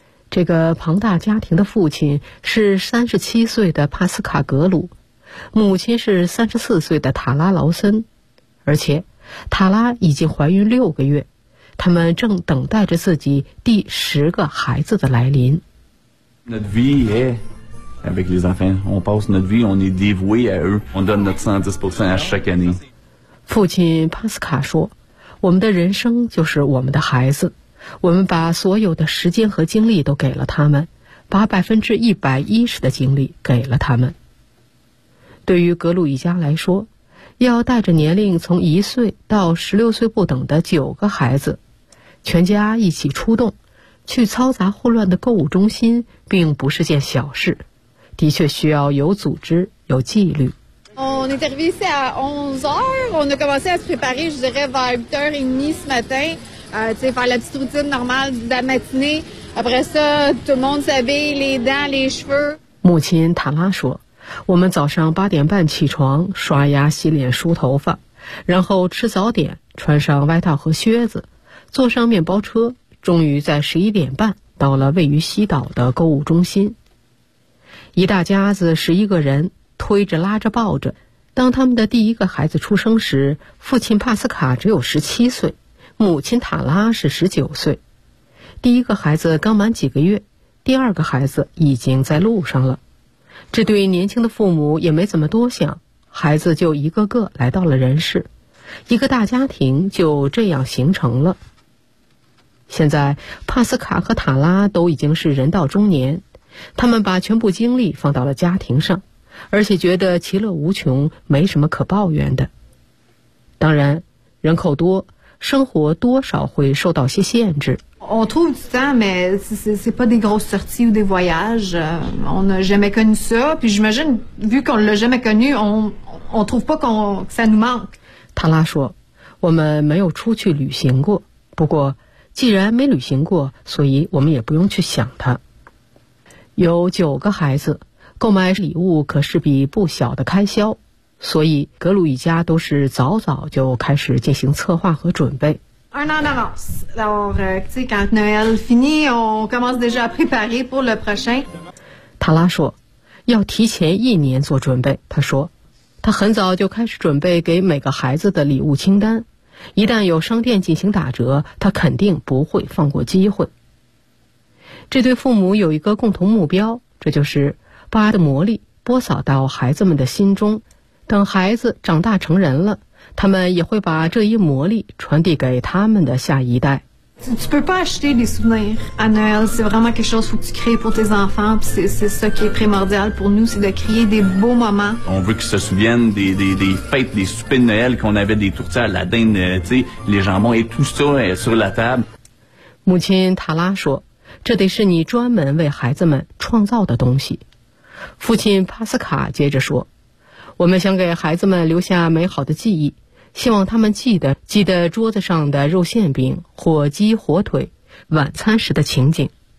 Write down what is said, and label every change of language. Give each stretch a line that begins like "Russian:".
Chinese: 这个庞大家庭的父亲是37岁的帕斯卡·格鲁，母亲是34岁的塔拉·劳森，而且塔拉已经怀孕6个月，他们正等待着自己第10个孩子的来临。
French: Notre vie est avec les enfants. On passe notre vie, on est dévoué à eux. On donne notre 110% à chaque année.
Chinese: 父亲帕斯卡说：“我们的人生就是我们的孩子，我们把所有的时间和精力都给了他们，把110%的精力给了他们。” 对于格鲁一家来说，要带着年龄从1岁到16岁不等的9个孩子，全家一起出动，去嘈杂混乱的购物中心，并不是件小事，的确需要有组织、有纪律。
French: On est arrivé ici à 11h, on a commencé à se préparer, je dirais, vers 8h30 ce matin, t'sais, faire la petite routine normale de la matinée. Après ça, tout le monde s'habille, les dents, les cheveux.
Chinese: 母亲塔拉说。我们早上8:30起床，刷牙、洗脸、梳头发，然后吃早点，穿上外套和靴子，坐上面包车，终于在11:30到了位于西岛的购物中心。一大家子11个人推着拉着抱着，当他们的第一个孩子出生时，父亲帕斯卡只有17岁，母亲塔拉是19岁。第一个孩子刚满几个月，第二个孩子已经在路上了。这对年轻的父母也没怎么多想，孩子就一个个来到了人世，一个大家庭就这样形成了。现在帕斯卡和塔拉都已经是人到中年，他们把全部精力放到了家庭上，而且觉得其乐无穷，没什么可抱怨的。当然人口多，生活多少会受到些限制。
French: On trouve du temps, mais c'est pas des grosses sorties ou des voyages. On n'a jamais connu ça. Puis j'imagine, vu qu'on l'a jamais connu, on trouve pas qu'on que ça nous manque.
Chinese: 塔拉说，我们没有出去旅行过。不过，既然没旅行过，所以我们也不用去想它。有九个孩子，购买礼物可是笔不小的开销，所以格鲁一家都是早早就开始进行策划和准备。
French: Un an d'avance. Alors, tu sais, quand Noël finit, on commence déjà à préparer pour le prochain.
Chinese: 塔拉说，要提前1年做准备。他说，他很早就开始准备给每个孩子的礼物清单，一旦有商店进行打折，他肯定不会放过机会。这对父母有一个共同目标，这就是把爱的魔力播撒到孩子们的心中，等孩子长大成人了，他们也会把这一魔力传递给他们的下一代。
French: Tu peux pas acheter des souvenirs à Noël, c'est vraiment quelque chose que tu crées pour tes enfants, puis c'est ça qui est primordial pour nous, c'est de créer des beaux moments. On veut qu'ils se souviennent des fêtes, des soupers de Noël qu'on avait, des tourtières à la dinde, tu sais, les jambons et tout ça sur la table.
Chinese: 母亲塔拉说，这得是你专门为孩子们创造的东西。父亲帕斯卡接着说，我们想给孩子们留下美好的记忆，希望他们记得桌子上的肉馅饼、火鸡、火腿，晚餐时的情景。